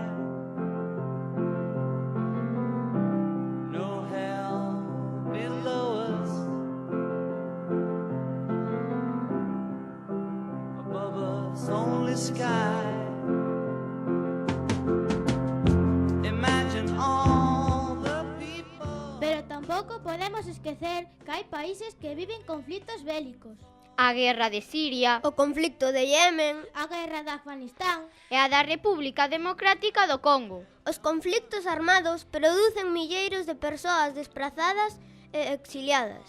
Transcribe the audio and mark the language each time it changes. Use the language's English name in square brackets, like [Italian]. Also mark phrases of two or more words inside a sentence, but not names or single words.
[English] No hell below us. Above us only sky. Imagine all the people. [Galician] Pero tampouco podemos esquecer que hai países que viven conflitos bélicos. A guerra de Siria, o conflicto de Yemen, a guerra de Afganistán e a da República Democrática do Congo. Os conflictos armados producen milleiros de persoas desprazadas e exiliadas.